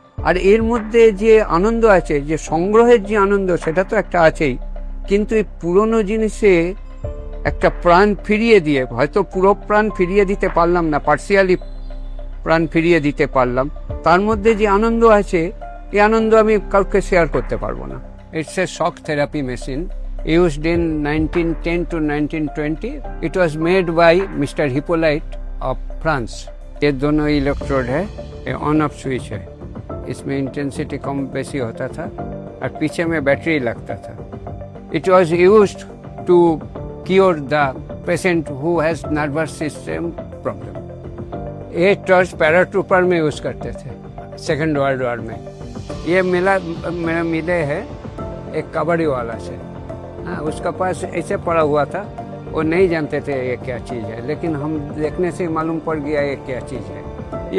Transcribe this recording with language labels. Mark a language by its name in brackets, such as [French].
[Bangla] আর এর মধ্যে যে আনন্দ আছে, যে সংগ্রহের যে আনন্দ, সেটা তো একটা আছেই, কিন্তু এই পুরনো জিনিসে একটা প্রাণ ফিরিয়ে দিয়ে, হয়তো পুরো প্রাণ ফিরিয়ে দিতে পারলাম না, পার্সিয়ালি প্রাণ ফিরিয়ে দিতে পারলাম, তার মধ্যে যে আনন্দ আছে, এই আনন্দ আমি কাউকে শেয়ার করতে পারবো না। [English] It's a shock therapy machine used in 1910 to 1920. It was made by Mr. Hippolyte of France. [Hindi] ये दोनों इलेक्ट्रोड है, ये ऑन ऑफ स्विच है, इसमें इंटेंसिटी कम बेसी होता था और पीछे में बैटरी लगता था। [English] It was used to cure the patient who has nervous system problem. [Hindi] ये टॉर्च पैराट्रूपर में यूज करते थे सेकेंड वर्ल्ड वॉर में। ये मेरा मिले है एक कबड्डी वाला से, हाँ, उसका पास ऐसे पड़ा हुआ था, वो नहीं जानते थे ये क्या चीज़ है, लेकिन हम देखने से मालूम पड़ गया ये क्या चीज़ है।